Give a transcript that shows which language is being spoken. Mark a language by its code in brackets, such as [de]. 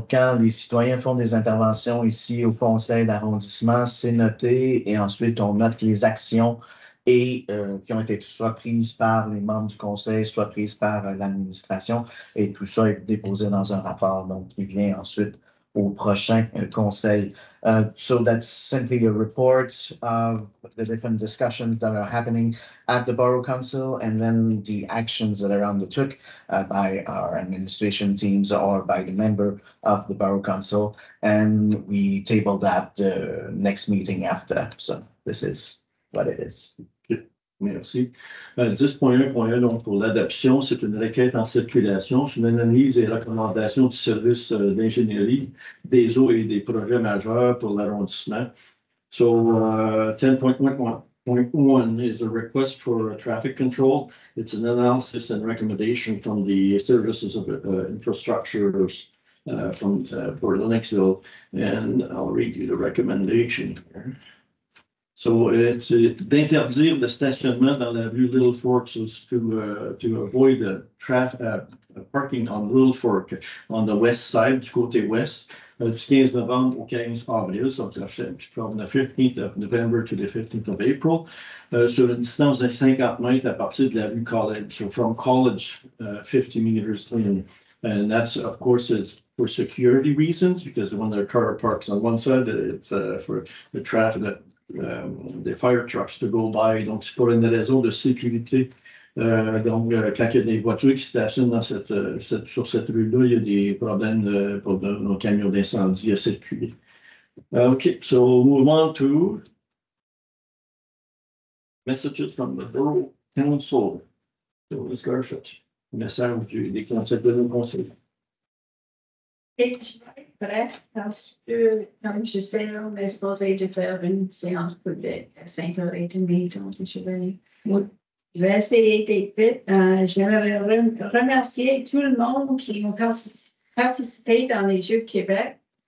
[fr] Donc, quand les citoyens font des interventions ici au conseil d'arrondissement, c'est noté et ensuite on note les actions qui ont été soit prises par les membres du conseil, soit prises par l'administration, et tout ça est déposé dans un rapport, donc qui vient ensuite au prochain conseil. [en] So that's simply a report of the different discussions that are happening at the Borough Council, and then the actions that are undertook by our administration teams or by the member of the Borough Council. And we table that next meeting after. So this is what it is. [fr] Merci. 10.1.1, donc pour l'adoption, c'est une requête en circulation, c'est une analyse et recommandation du service d'ingénierie des eaux et des projets majeurs pour l'arrondissement. [en] So 10.1.1 is a request for traffic control. It's an analysis and recommendation from the services of infrastructures for Lennoxville, and I'll read you the recommendation here. So it's [fr] d'interdire le stationnement dans la rue Little Fork [en] to avoid parking on Little Fork on the west side, [fr] du côté ouest, du 15 novembre au 15 avril, [en] so from the 15th of November to the 15th of April, [fr] sur une distance de 50 mètres à partir de la rue College. [en] So from College, 50 meters in. And that's, of course, it's for security reasons, because when their car parks on one side, it's for the traffic, des fire trucks to go by. [fr] Donc, c'est pour une raison de sécurité. Donc, quand il y a des voitures qui stationnent dans sur cette rue-là, il y a des problèmes pour nos camions d'incendie à circuler. [en] Okay, so we'll move on to messages from the Borough Council. [fr] So, Ms. Garford, message des conseils de nos conseils. Et je vais être bref parce que, comme je sais, on est supposé de faire une séance publique à 5h30, donc je vais essayer d'être vite. J'aimerais remercier tout le monde qui ont participé dans les Jeux de Québec.